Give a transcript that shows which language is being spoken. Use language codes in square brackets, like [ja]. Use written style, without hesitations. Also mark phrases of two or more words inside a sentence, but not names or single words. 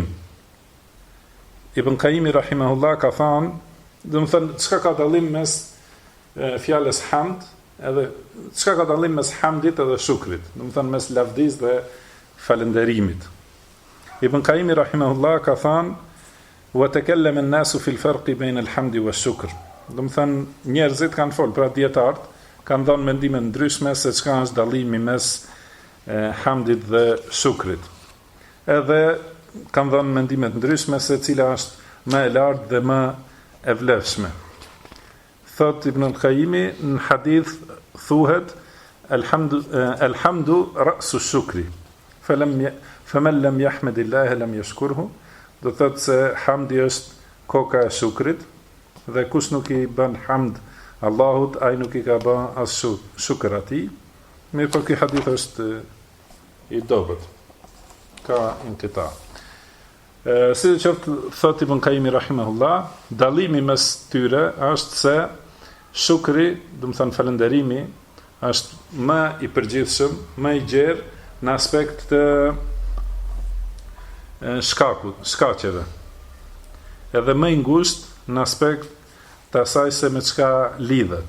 [sq] Ibn Qayyim rahimahullah ka thënë, do të thonë, çka ka dallim mes fjalës hamd, edhe çka ka dallim mes hamdit edhe shukrit, do të thonë mes lavdis dhe falënderimit. Ibn Qayyim rahimahullah ka thënë, [ar] وتكلم الناس في الفرق بين الحمد والشكر. [sq] Do të thonë, njerëzit kanë folur, pra dietarët kanë dhënë mendime ndryshme se çka është dallimi mes hamdit dhe shukrit. Edhe kanë dhënë mendime ndryshme se cila është më e lartë dhe më e vlefshme. Thot Ibn al-Qayyim, në hadith thuhet [ar] الحمد رأس الشكر. فمن لم يحمد الله لم يشكره. [sq] Do thotë se hamdi është koka e shukrit, dhe kush nuk i bën hamd Allahut, ai nuk i ka bën as shukr atij. Mirë, por ky hadith është i dobët. Ka inqita. Si që thot Ibn Qayyim rahimahullah, dallimi mes tyre është se shukri, do të thënë falënderimi, është më i përgjithshëm, më i gjerë në aspekt të shkaqeve, edhe më i ngushtë në aspekt të asaj se me çka lidhet.